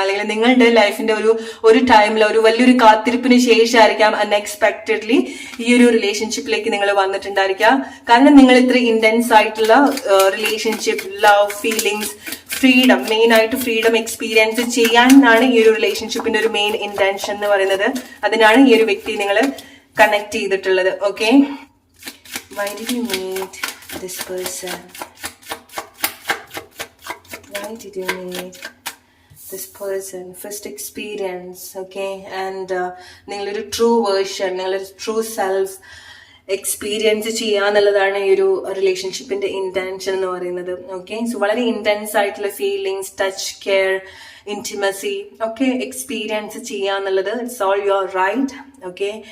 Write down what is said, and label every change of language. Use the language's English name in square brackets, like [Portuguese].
[Malayalam] അല്ലെങ്കിൽ നിങ്ങളുടെ ലൈഫിന്റെ ഒരു ടൈമിൽ ഒരു വലിയൊരു കാത്തിരിപ്പിന് ശേഷമായിരിക്കാം അൺഎക്സ്പെക്ടഡ്ലി ഈ ഒരു റിലേഷൻഷിപ്പിലേക്ക് നിങ്ങൾ വന്നിട്ടുണ്ടായിരിക്കാം. കാരണം നിങ്ങൾ ഇത്ര ഇന്റൻസ് ആയിട്ടുള്ള relationship, love, feelings, freedom, main ആയിട്ട് ഫ്രീഡം എക്സ്പീരിയൻസ് ചെയ്യാനാണ് ഈ ഒരു റിലേഷൻഷിപ്പിന്റെ ഒരു മെയിൻ ഇന്റൻഷൻ എന്ന് പറയുന്നത്. അതിനാണ് ഈ ഒരു വ്യക്തി നിങ്ങൾ കണക്ട് ചെയ്തിട്ടുള്ളത്. Okay. [English] Why did you meet this person? Why did you meet this person? First experience, okay, and [Malayalam] നിങ്ങളൊരു ട്രൂ വേർഷൻ, നിങ്ങളൊരു ട്രൂ സെൽഫ് എക്സ്പീരിയൻസ് ചെയ്യാന്നുള്ളതാണ് ഈ ഒരു റിലേഷൻഷിപ്പിന്റെ ഇന്റൻഷൻ എന്ന് പറയുന്നത്. ഓക്കെ. സോ വളരെ ഇന്റൻസ് ആയിട്ടുള്ള ഫീലിങ്സ്, ടച്ച്, കെയർ, ഇന്റിമസി ഒക്കെ എക്സ്പീരിയൻസ് ചെയ്യാന്നുള്ളത് [English] It's all your right. [Malayalam] Okay.